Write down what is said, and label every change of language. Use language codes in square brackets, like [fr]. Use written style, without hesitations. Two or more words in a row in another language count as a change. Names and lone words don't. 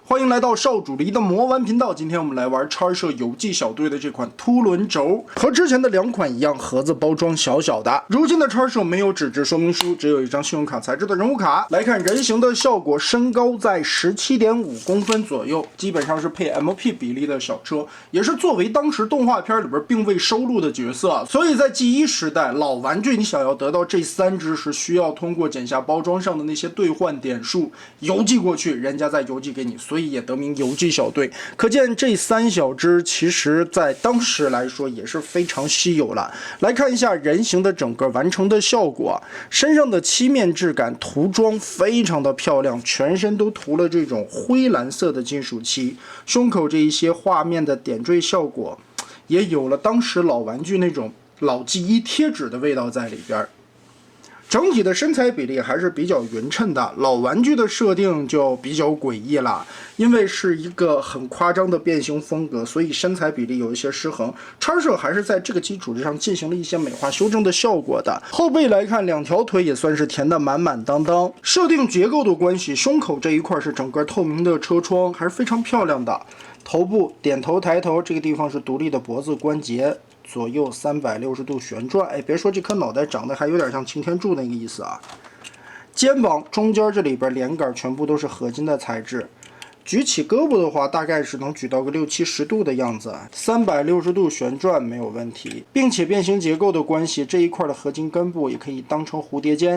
[zh] 歡迎來到少主離的魔玩頻道。今天我們來玩叉社遊記小隊的這款凸輪軸，和之前的2款一樣，盒子包裝小小的。如今的叉社沒有紙質說明書，只有一張信用卡材質的人物卡。来看人形的效果，身高在17.5公分左右，基本上是配 MP 比例的小車，也是作為當時動畫片裡邊並未收錄的角色。所以在 G1時代，老玩具你想要得到這3隻，是需要通過剪下包裝上的那些兌換點數郵寄過去，人家再郵寄給你。所以也得名游記小隊，可見這3小隻其實在當時來說也是非常稀有了。來看一下人形的整個完成的效果，身上的漆面質感涂裝非常的漂亮，全身都涂了这種灰藍色的金屬漆，胸口這一些畫面的点綴效果，也有了當時老玩具那種老G1貼紙的味道在裡邊。整體的身材比例還是比較匀称的，老玩具的設定就比較詭異了，因为是一個很誇張的變形風格，所以身材比例有一些失衡。叉社還是在這個基礎之上進行了一些美化修正的效果的。後背來看，2條腿也算是填得滿滿當當。設定結構的關係，胸口這一塊是整個透明的車窗，還是非常漂亮的。頭部點頭抬頭這個地方是獨立的脖子關節。左右360度旋轉，哎，別說這顆腦袋長得還有點像擎天柱那個意思啊。肩膀中間這裡邊連桿全部都是合金的材質，舉起胳膊的話，大概是能舉到個60-70度的樣子，360度旋轉沒有問題，並且變形結構的關係，這一塊的合金根部也可以當成蝴蝶肩。